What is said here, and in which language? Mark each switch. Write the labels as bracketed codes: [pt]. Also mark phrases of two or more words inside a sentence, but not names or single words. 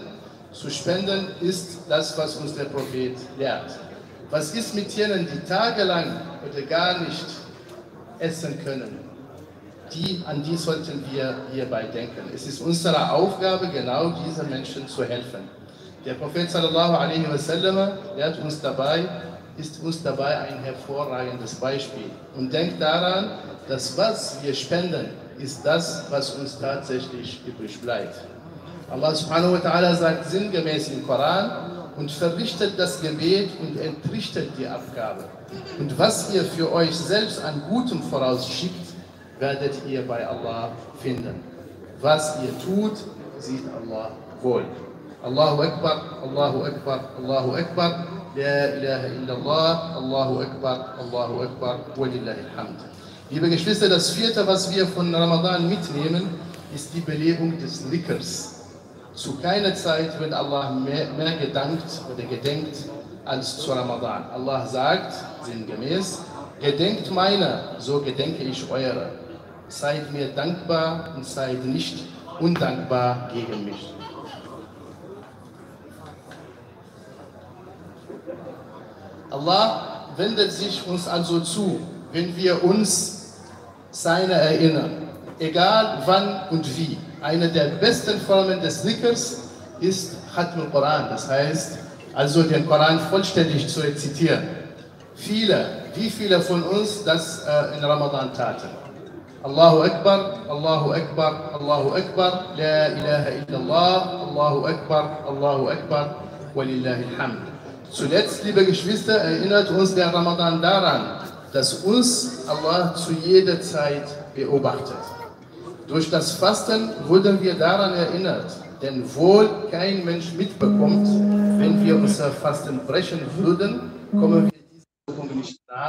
[de] Zu spenden ist das, was uns der Prophet lehrt. Was ist mit jenen, die tagelang oder gar nicht essen können. An die sollten wir hierbei denken. Es ist unsere Aufgabe, genau diesen Menschen zu helfen. Der Prophet [ar] صلى الله عليه وسلم [de] ist uns dabei ein hervorragendes Beispiel. Und denkt daran, dass was wir spenden, ist das, was uns tatsächlich übrig bleibt. Allah [ar] سبحانه وتعالى [de] sagt sinngemäß im Koran, und verrichtet das Gebet und entrichtet die Abgabe. Und was ihr für euch selbst an Gutem vorausschickt, werdet ihr bei Allah finden. Was ihr tut, sieht Allah wohl. [ar] الله أكبر الله أكبر الله أكبر لا إله إلا الله الله أكبر الله أكبر, ولله الحمد. [de] Liebe Geschwister, das vierte, was wir von Ramadan mitnehmen, ist die Belebung des Dhikrs. Zu keiner Zeit wird Allah mehr gedankt oder gedenkt als zu Ramadan. Allah sagt sinngemäß, gedenkt meiner, so gedenke ich eure. Seid mir dankbar und seid nicht undankbar gegen mich. Allah wendet sich uns also zu, wenn wir uns seiner erinnern, egal wann und wie. Eine der besten Formen des Dhikrs ist [ar] ختم القرآن, [de] das heißt, also den Koran vollständig zu rezitieren. Wie viele von uns das in Ramadan taten? [ar] الله أكبر الله أكبر الله أكبر لا إله إلا الله الله أكبر ولله الحمد. [de] Zuletzt, liebe Geschwister, erinnert uns der Ramadan daran, dass uns Allah zu jeder Zeit beobachtet. Durch das Fasten wurden wir daran erinnert, denn wohl kein Mensch mitbekommt, wenn wir unser Fasten brechen würden, kommen wir dieser Wirkung nicht nach.